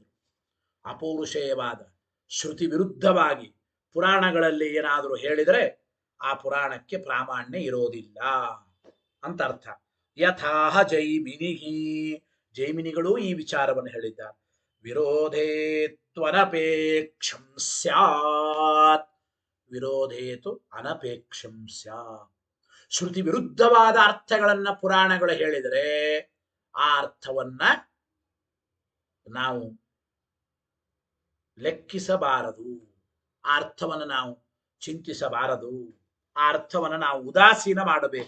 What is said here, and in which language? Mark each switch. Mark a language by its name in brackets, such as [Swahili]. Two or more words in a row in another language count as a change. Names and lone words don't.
[Kannada] ಅಪೌರುಷೇಯವಾದ ಶ್ರುತಿ ವಿರುದ್ಧವಾಗಿ ಪುರಾಣಗಳಲ್ಲಿ ಏನಾದರೂ ಹೇಳಿದರೆ ಆ ಪುರಾಣಕ್ಕೆ ಪ್ರಾಮಾಣ್ಯ ಇರೋದಿಲ್ಲ ಅಂತ ಅರ್ಥ. [Sanskrit] ಯಥಾಹ ಜೈಮಿನಿಹಿ, [Kannada] ಜೈಮಿನಿಗಳು ಈ ವಿಚಾರವನ್ನು ಹೇಳಿದ್ದಾರೆ. [Sanskrit] ವಿರೋಧೇತ್ವನಪೇಕ್ಷಂ ಸ್ಯಾತ್, ವಿರೋಧೇತು ಅನಪೇಕ್ಷಂ ಸ್ಯಾತ್. [Kannada] ಶ್ರುತಿ ವಿರುದ್ಧವಾದ ಅರ್ಥಗಳನ್ನ ಪುರಾಣಗಳು ಹೇಳಿದರೆ ಆ ಅರ್ಥವನ್ನ ನಾವು ಲೆಕ್ಕಿಸಬಾರದು, ಆ ಅರ್ಥವನ್ನು ನಾವು ಚಿಂತಿಸಬಾರದು, ಆ ಅರ್ಥವನ್ನು ನಾವು ಉದಾಸೀನ ಮಾಡಬೇಕು.